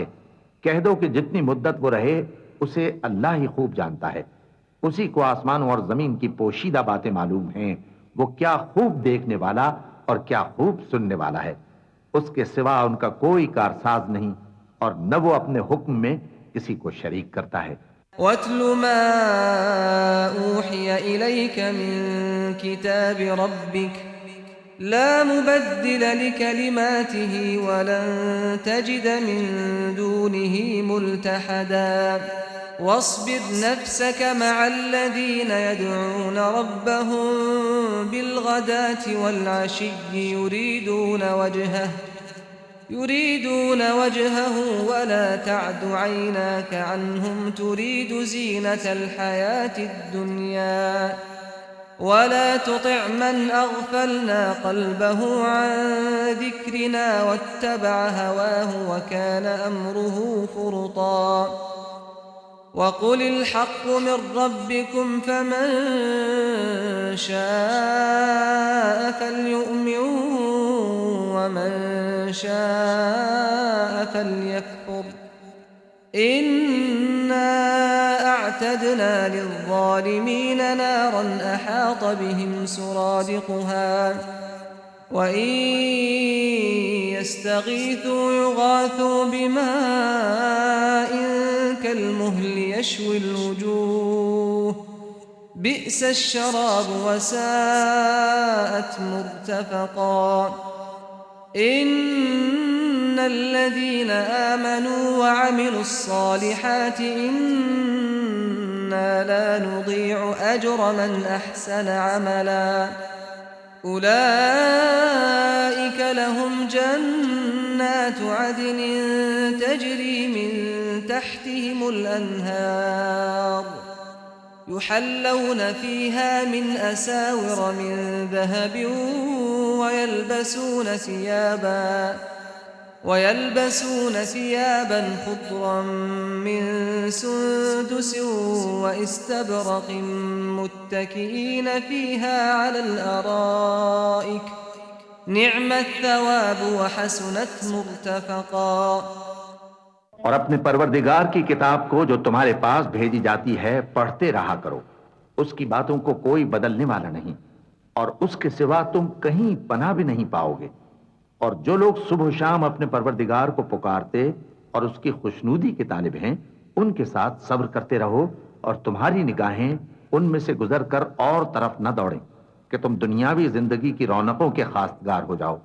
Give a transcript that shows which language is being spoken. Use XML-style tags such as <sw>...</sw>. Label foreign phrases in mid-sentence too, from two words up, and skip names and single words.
<hi>कह दो कि जितनी मुद्दत वो रहे उसे अल्लाह ही खूब जानता है। उसी को आसमानों और जमीन की पोशीदा बातें मालूम हैं। वो क्या खूब देखने वाला और क्या खूब सुनने वाला है। उसके सिवा उनका कोई कारसाज नहीं और न वो अपने हुक्म में किसी को शरीक करता है।</hi> <ar>واتل ما أوحي إليك من كتاب ربك لا مبدل لكلماته ولن تجد من دونه ملتحدا واصبر نفسك مع الذين يدعون ربهم بالغداة والعشي يريدون وجهه ولا تعد عيناك عنهم تريد زينة الحياة الدنيا ولا تطع من أغفلنا قلبه عن ذكرنا واتبع هواه وكان أمره فرطا وقل الحق من ربكم فمن شاء فليؤمن ومن شاء فليكفر إنا أعتدنا للظالمين نارا أحاط بهم سرادقها وإن يستغيثوا يغاثوا بماء كالمهل يشوي الوجوه بئس الشراب وساءت مرتفقا إن الذين آمنوا وعملوا الصالحات إنا لا نضيع أجر من أحسن عملا أولئك لهم جنات عدن تجري من تحتهم الأنهار يحلون فيها من أساور من ذهب ويلبسون ثيابا خضرا من سندس وإستبرق متكئين فيها على الأرائك نعم الثواب وحسنت مرتفقا.</ar> <hi>और अपने परवरदिगार की किताब को जो तुम्हारे पास भेजी जाती है पढ़ते रहा करो, उसकी बातों को कोई बदलने वाला नहीं और उसके सिवा तुम कहीं पनाह भी नहीं पाओगे। और जो लोग सुबह शाम अपने परवरदिगार को पुकारते और उसकी खुशनूदी के तालिब हैं, उनके साथ सब्र करते रहो और तुम्हारी निगाहें उनमें से गुजर कर और तरफ न दौड़ें कि तुम दुनियावी जिंदगी की रौनकों के खासगार हो जाओ।</hi>